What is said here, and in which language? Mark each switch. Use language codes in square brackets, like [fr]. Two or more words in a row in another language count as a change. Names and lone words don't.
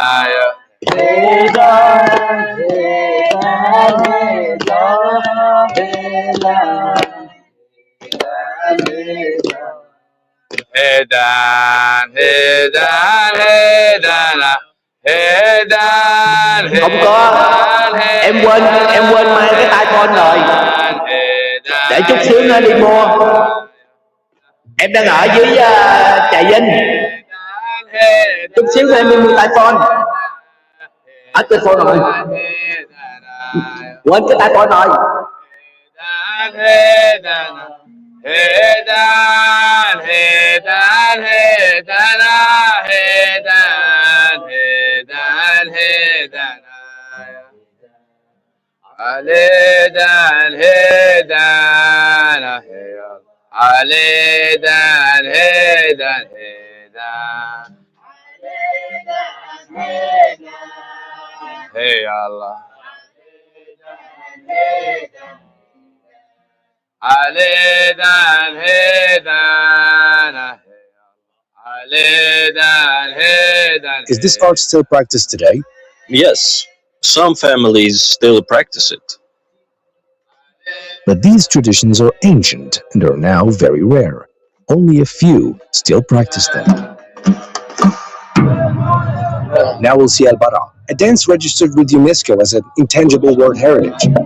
[vi] Hedan, hedan, hedana. Hedan, Không có. Em quên mang cái tai phone rồi. Để chút xíu nữa đi mua. Em đang ở dưới Trà Vinh. Chút xíu nữa em đi mua tai phone. Hết tai phone rồi. Quên cái tai phone rồi. Hedan, hedan, hedana. Hedan, hedan, hedana. Aledan, hedana. Aledan, hedan, hedan. Hey Allah. Aledan, hedana. Aledan, hedan. [en] Is this art still practiced today? Yes, some families still practice it. But these traditions are ancient and are now very rare. Only a few still practice them. Now we'll see Al-Bara, a dance registered with UNESCO as an intangible world heritage.